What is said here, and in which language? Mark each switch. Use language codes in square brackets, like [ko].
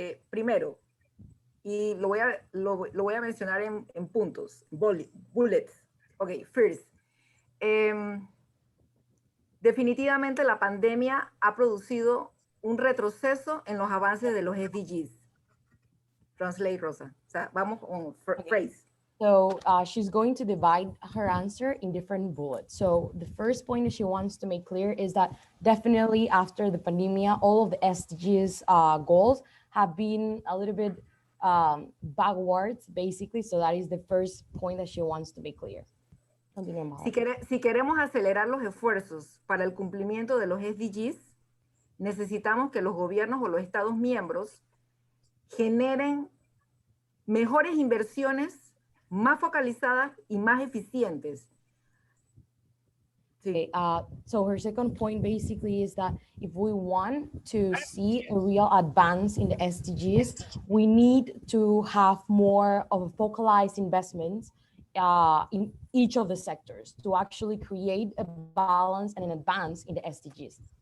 [es] Primero, y lo voy a mencionar en puntos, bullets. [en] Okay, first. [es] Definitivamente la pandemia ha producido un retroceso en los avances de los SDGs. [en] Translate, [es] Rosa. O sea, vamos con phrase. [en] So she's going to divide her answer in different bullets. So the first point that she wants to make clear is that definitely after the pandemic, all of the SDGs goals have been a little bit backwards, basically. So that is the first point that she wants to make clear. [es] Si queremos acelerar los esfuerzos para el cumplimiento de los SDGs, necesitamos que los gobiernos o los Estados miembros generen mejores inversiones más focalizadas y más eficientes. [en] Okay, so her second point basically is that if we want to see a real advance in the SDGs, we need to have more of a focalized investments in each of the sectors to actually create a balance and an advance in the SDGs.